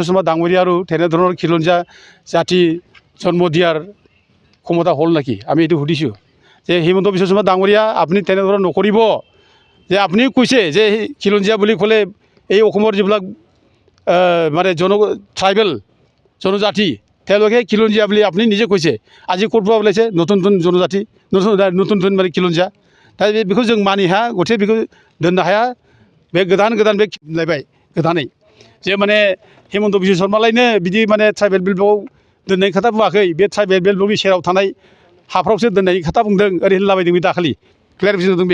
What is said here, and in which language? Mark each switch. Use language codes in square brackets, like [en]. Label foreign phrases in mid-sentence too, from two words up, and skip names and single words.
[as] শৰ্মা ডাঙৰীয়াৰো তেনেধৰণৰ খিলঞ্জীয়া জাতি জন্ম দিয়াৰ ক্ষমতা হ'ল নেকি আমি এইটো সুধিছোঁ যে হিমন্ত বিশ্ব শৰ্মা ডাঙৰীয়া আপুনি তেনেধৰণৰ নকৰিব যে আপুনি কৈছে যে খিলঞ্জীয়া বুলি ক'লে এই অসমৰ যিবিলাক মানে ট্ৰাইবেল জনজাতি তেওঁলোকে খিলঞ্জীয়া বুলি আপুনি নিজে কৈছে আজি ক'ৰ পৰা ওলাইছে নতুন জনজাতি নতুন মানে খিলঞ্জীয়া [brx] दा बेखौ जों मानि हाया गथे बेखौ दोननो हाया बे गोदान बे खिलायबाय गोदानै जे माने हिमন্ত बिश्व शर्मालायनो बिदि माने [en] tribal belt [brx] दोननायनि खोथा बुङाखै बे [en] tribal belt [brx] सेराव थानाय हाफ्रावसो दोननायनि खोथा बुंदों ओरै होनलाबायदों बे दाखालि क्लियारिफिकेसन होदों